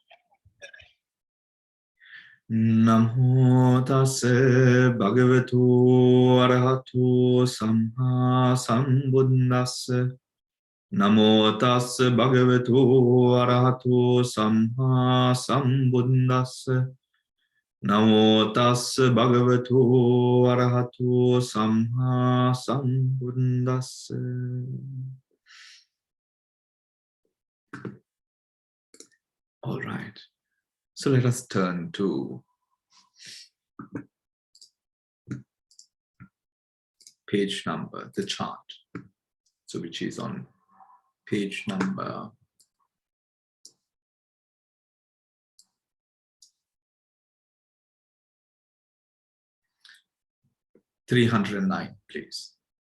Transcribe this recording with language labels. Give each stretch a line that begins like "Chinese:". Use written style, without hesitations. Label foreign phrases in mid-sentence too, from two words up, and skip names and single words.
Pali: Namo tassa bhagavato arahato samma sambuddhassa. Namo tassa bhagavato arahato samma sambuddhassa. Namo tassa bhagavato arahato samma sambuddhassa.
English: All right. So let us turn to page number, the chart. So which is on page number 309, please.